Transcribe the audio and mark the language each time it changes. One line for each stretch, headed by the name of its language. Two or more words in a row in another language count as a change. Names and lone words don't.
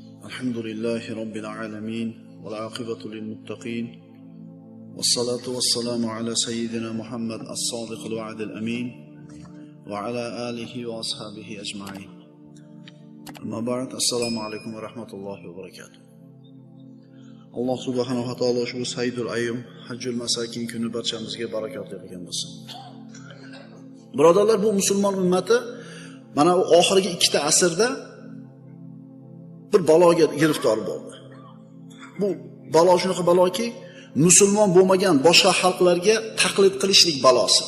Arabic: الحمد لله رب العالمين والعاقبة للمتقين والصلاة والسلام على سيدنا محمد الصادق الوعد الأمين وعلى آله وأصحابه أجمعين. أما بعد، السلام عليكم ورحمة الله وبركاته. الله سبحانه وتعالى
Uzbek: şu
Arabic: سيد الأيام حج المساكين
Uzbek: günü barchamizga barakot bergan bo'lsin. Birodarlar, bu musulmon ummati mana bu oxirgi ikkita asrda bir baloga giriftor bo'ldi. Bu balo shunaqa baloki, musulmon bo'lmagan boshqa xalqlarga taqlid qilishlik balosi.